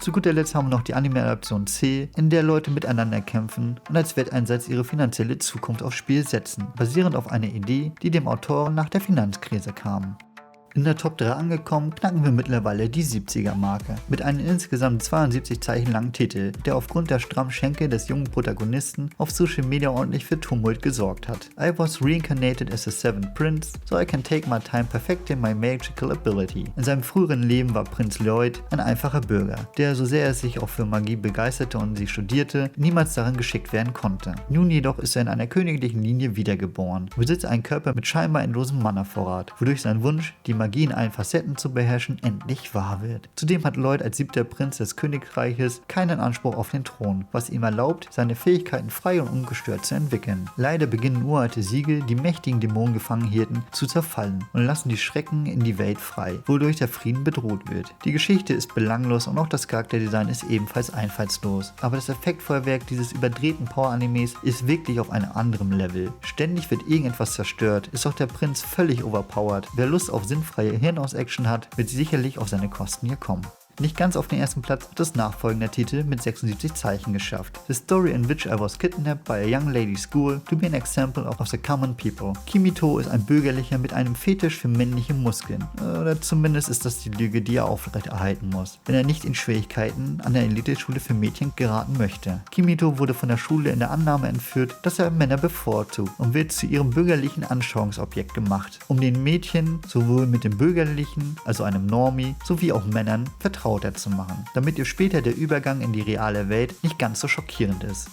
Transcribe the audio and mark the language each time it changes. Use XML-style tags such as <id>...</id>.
<de>Zu guter Letzt haben wir noch die Anime-Adaption C, in der Leute miteinander kämpfen und als Wetteinsatz ihre finanzielle Zukunft aufs Spiel setzen, basierend auf einer Idee, die dem Autor nach der Finanzkrise kam. In der Top 3 angekommen, knacken wir mittlerweile die 70er-Marke. Mit einem insgesamt 72 Zeichen langen Titel, der aufgrund der strammen Schenkel des jungen Protagonisten auf Social Media ordentlich für Tumult gesorgt hat.</de> <en>I was reincarnated as the Seventh Prince, so I can take my time perfecting my magical ability.</en> <de>In seinem früheren Leben war Prinz Lloyd ein einfacher Bürger, der, so sehr er sich auch für Magie begeisterte und sie studierte, niemals darin geschickt werden konnte. Nun jedoch ist er in einer königlichen Linie wiedergeboren und besitzt einen Körper mit scheinbar endlosem Mana-Vorrat, wodurch sein Wunsch, die Magie in allen Facetten zu beherrschen, endlich wahr wird. Zudem hat Lloyd als 7. Prinz des Königreiches keinen Anspruch auf den Thron, was ihm erlaubt, seine Fähigkeiten frei und ungestört zu entwickeln. Leider beginnen uralte Siegel, die mächtigen Dämonen gefangen hielten, zu zerfallen und lassen die Schrecken in die Welt frei, wodurch der Frieden bedroht wird. Die Geschichte ist belanglos und auch das Charakterdesign ist ebenfalls einfallslos. Aber das Effektfeuerwerk dieses überdrehten Power-Animes ist wirklich auf einem anderen Level. Ständig wird irgendetwas zerstört, ist auch der Prinz völlig overpowered. Wer Lust auf sinnfreie Hirnaus-Action hat, wird sicherlich auf seine Kosten hier kommen. Nicht ganz auf den ersten Platz hat das nachfolgende Titel mit 76 Zeichen geschafft.</de> <en>The story in which I was kidnapped by a young lady's school to be an example of the common people.</en> <de>Kimito ist ein Bürgerlicher mit einem Fetisch für männliche Muskeln. Oder zumindest ist das die Lüge, die er aufrechterhalten muss, wenn er nicht in Schwierigkeiten an der Eliteschule für Mädchen geraten möchte. Kimito wurde von der Schule in der Annahme entführt, dass er Männer bevorzugt und wird zu ihrem bürgerlichen Anschauungsobjekt gemacht, um den Mädchen sowohl mit dem bürgerlichen, also einem Normie, sowie auch Männern vertrauter zu machen, damit ihr später der Übergang in die reale Welt nicht ganz so schockierend ist.</de>